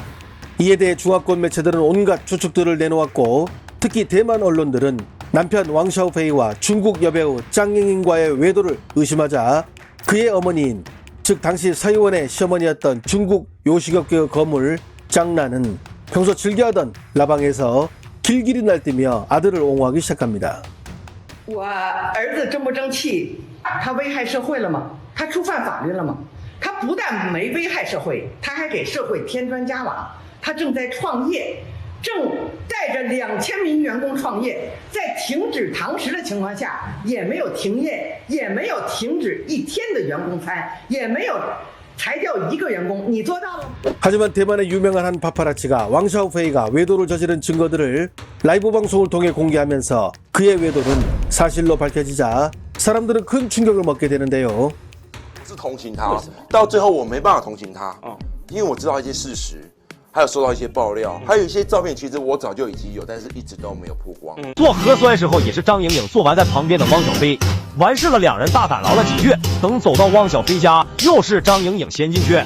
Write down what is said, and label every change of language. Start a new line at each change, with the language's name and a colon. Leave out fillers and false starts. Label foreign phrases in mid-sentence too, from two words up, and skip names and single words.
Korean: 이에 대해 중화권 매체들은 온갖 추측들을 내놓았고 특히 대만 언론들은 남편 왕샤오페이와 중국 여배우 짱잉잉과의 외도를 의심하자 그의 어머니인 즉 당시 서희원의 시어머니였던 중국 요식업계의 거물 짱나는 평소 즐겨하던 라방에서 길길이 날뛰며 아들을 옹호하기 시작합니다.
Chinese: 我儿子争不争气，他危害社会了吗？他触犯法律了吗？他不但没危害社会，他还给社会添砖加瓦。他正在创业，正带着2000名员工创业，在停止堂食的情况下，也没有停业，也没有停止一天的员工餐，也没有裁掉1个员工，你做到了吗？
Korean: 하지만 대만의 유명한 한 파파라치가 왕샤오페이가 외도를 저지른 증거들을 라이브 방송을 통해 공개하면서 그의 외도는 사실로 밝혀지자 사람들은 큰 충격을 먹게 되는데요.
Chinese: 是同情他，到最后我没办法同情他，因为我知道一些事实，还有收到一些爆料，还有一些照片，其实我早就已经有，但是一直都没有曝光。做核酸时候也是张颖颖做完在旁边的汪小菲，完事了两人大赶劳了几月，等走到汪小菲家，又是张颖颖先进去。